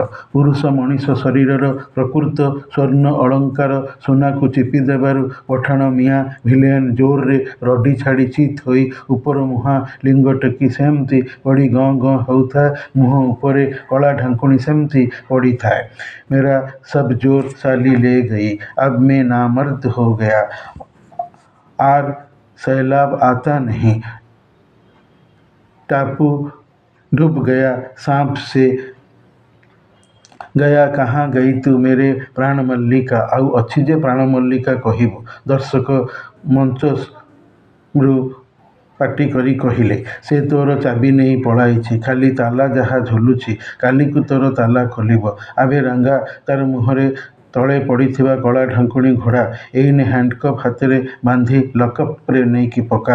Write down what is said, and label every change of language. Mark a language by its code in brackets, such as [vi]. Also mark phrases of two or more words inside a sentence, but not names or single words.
[or] ପୁରୁଷ ମଣିଷ ଶରୀରର ପ୍ରକୃତ ସ୍ୱର୍ଣ୍ଣ ଅଳଙ୍କାର ସୁନାକୁ ଚିପି ଦେବାରୁ ପଠାଣ ମିଆଁ ଭିଲିୟନ ଜୋରରେ ରଡ଼ି ଛାଡ଼ି ଚିତ୍ ହୋଇ ଉପର ମୁହାଁ ଲିଙ୍ଗ ଟେକି ସେମିତି ପଡ଼ି ଗଁ ଗଁ ହେଉଥାଏ। ମୁହଁ ଉପରେ କଳା ଢାଙ୍କୁଣୀ ସେମିତି ପଡ଼ିଥାଏ। [hi] मेरा सब जोर साली ले गई, अब मैं नामर्द हो गया, आर सैलाब आता नहीं, टापू डूब गया, सांप से गया, कहाँ गई तू मेरे प्राण मल्लिका। [or] ଆଉ ଅଛି ଯେ ପ୍ରାଣ ମଲ୍ଲିକା କହିବୁ? ଦର୍ଶକ ମଞ୍ଚରୁ ପାଟି କରି କହିଲେ, ସେ ତୋର ଚାବି ନେଇ ପଳାଇଛି, ଖାଲି ତାଲା ଯାହା ଝୁଲୁଛି, କାଲିକୁ ତୋର ତାଲା ଖୋଲିବ। ଆବେ ରାଙ୍ଗା, ତାର ମୁହଁରେ ତଳେ ପଡ଼ିଥିବା କଳା ଢାଙ୍କୁଣୀ ଘୋଡ଼ା, ଏଇନେ ହ୍ୟାଣ୍ଡକପ୍ ହାତରେ ବାନ୍ଧି ଲକଅପ୍ରେ ନେଇକି ପକା।